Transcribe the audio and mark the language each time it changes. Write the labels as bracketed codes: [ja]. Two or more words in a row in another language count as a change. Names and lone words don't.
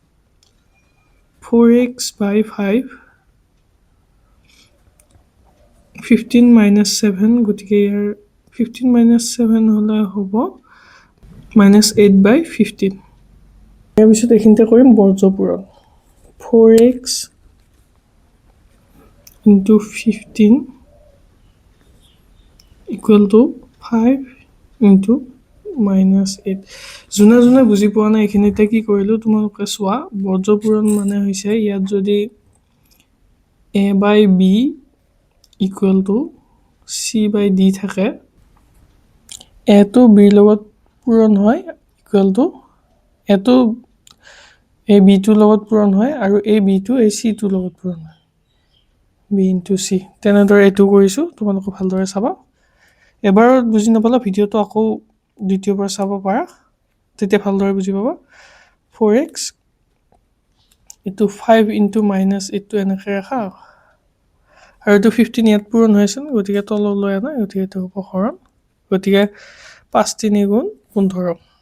[as] 4x by 5 15 - 7 গতিকে ইয়াৰ 15 - 7 হ'লে হ'ব -8/15 ইয়াৰ পিছত এইখিনিতে কৰিম বৰ্জপূৰণ [en] 4x into 15 equal to 5 into -8 [as] যোনে যোনে বুজি পোৱা নাই এইখিনিতে কি কৰিলোঁ তোমালোকে চোৱা বৰ্জপূৰণ মানে হৈছে ইয়াত যদি [en] a/b equal to c/d [as] থাকে a টো b লগত পূৰণ হয় [en] equal to [as] a টো a b টোৰ লগত পূৰণ হয় আৰু a b টো a c টোৰ লগত পূৰণ হয় [en] b into c [as] তেনেদৰে এইটো কৰিছোঁ তোমালোকে ভালদৰে চাবা এবাৰত বুজি নাপালা ভিডিঅ'টো আকৌ দ্বিতীয়বাৰ চাব পাৰা তেতিয়া ভালদৰে বুজি পাবা 4x এইটো 5 into -8 টো এনেকৈ ৰাখা আৰু এইটো 15 ইয়াত পূৰণ হৈছে গতিকে তললৈ আনা গতিকে এইটো হ'ব হৰণ গতিকে 5 × 3 = 15